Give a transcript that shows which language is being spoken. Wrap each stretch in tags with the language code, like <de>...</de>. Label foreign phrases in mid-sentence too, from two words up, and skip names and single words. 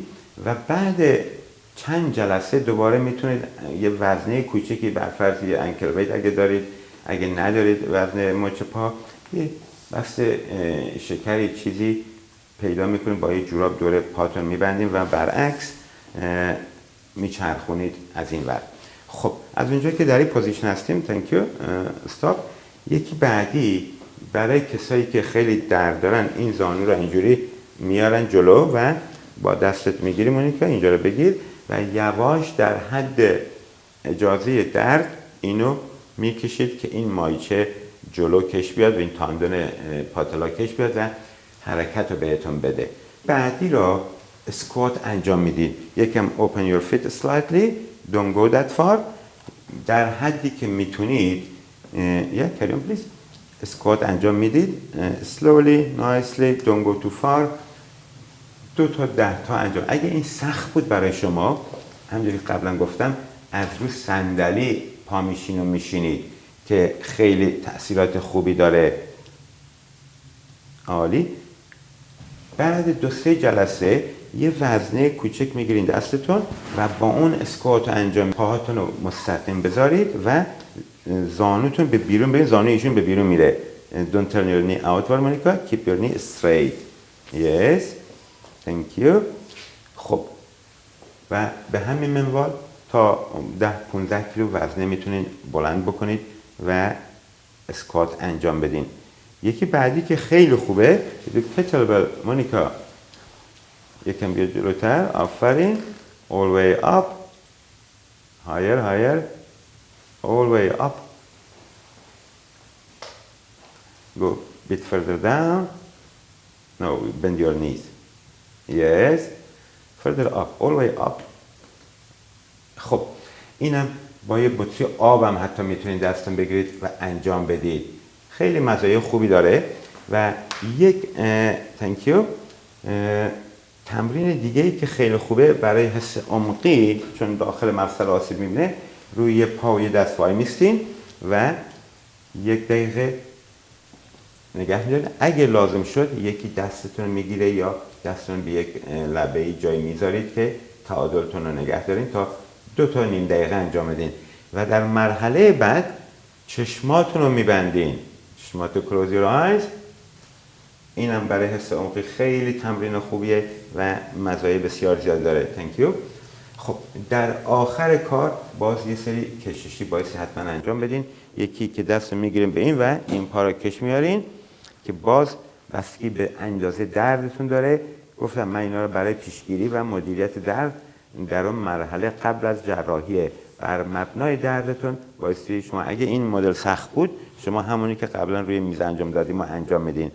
<fa>و بعد چند جلسه دوباره میتونید یه وزنه کوچکی برفرض یه انکل ویت اگه دارید، اگه ندارید وزن مچ پا، یه بسته شکری چیزی پیدا میکنید با یه جوراب دور پاتون میبندید و برعکس میچرخونید از این ور. خب از اونجایی که در این پوزیشن هستیم،</fa> <en>thank you, stop.</en> <fa>یکی بعدی برای کسایی که خیلی درد دارن این زانو رو اینجوری میارن جلو و با دستت میگیری مونیکا، اینجا رو بگیر و یواش در حد اجازه درد اینو میکشید که این مایچه جلو کش بیاد و این تاندون پاتلا کش بیاد و حرکت رو بهتون بده. بعدی رو اسکوات انجام میدید.</fa> <en>یکم open your feet slightly, don't go that far.</en> <fa>در حدی که میتونید</fa> <en>carry on please.</en> <fa>اسکوات انجام میدید</fa> <en>slowly, nicely, don't go too far.</en> <fa>2 تا 10 تا انجام. اگه این سخت بود برای شما، همونجوری قبلا گفتم، از رو صندلی پا میشین و میشینید که خیلی تأثیرات خوبی داره. عالی. بعد 2-3 جلسه یه وزنه کوچک میگیرین دستتون و با اون اسکوات انجام پاهاتون رو مستقیم بذارید و زانوتون به بیرون برین. زانو ایشون به بیرون میره.</fa> <en>Don't turn your knee outward Monica. Keep your knee straight. Yes. Thank you.</en> <fa>خب و به همین منوال تا 10-15 کیلو وزنه میتونین بلند بکنید و اسکوات انجام بدین. یکی بعدی که خیلی خوبه کتلبل مونیکا. یکم بیاد جلوتر. آفرین.</fa> <en>All way up. Higher, higher. All way up. Go a bit further down. No, bend your knees. Yes. Further up. All way up.</en> <fa>خب اینم با یه بطری آبم حتی میتونید دستتون بگیرید و انجام بدید. خیلی مزایای خوبی داره. و یک</fa> <en>thank you</en> <fa>تمرین دیگه ای که خیلی خوبه برای حس عمقی، چون داخل مفصل آسیب میبینه، روی پا و دست وای میستین و 1 دقیقه نگه میدارین. اگه لازم شد یکی دستتون میگیره یا دستتون به یک لبه جای میذارید که تعادلتون رو نگه دارین تا 2 تا نیم دقیقه انجام بدین. و در مرحله بعد چشماتون رو میبندین. چشماتو</fa> <en>close your eyes.</en> <fa>اینم برای حس عمقی خیلی تمرین خوبیه و مزایای بسیار زیاد داره.</fa> <en>Thank you.</en> <fa>خب در آخر کار باز یه سری کششی بایستی حتما انجام بدین. یکی که دست رو میگیرین به این و این پا رو کش میارین که باز بستگی به اندازه دردتون داره. گفتم من اینا رو برای پیشگیری و مدیریت درد در اون مرحله قبل از جراحی بر مبنای دردتون بایستی شما اگه این مدل سخت بود شما همونی که قبلا روی میز انجام دادیم و انجام میدین.</fa>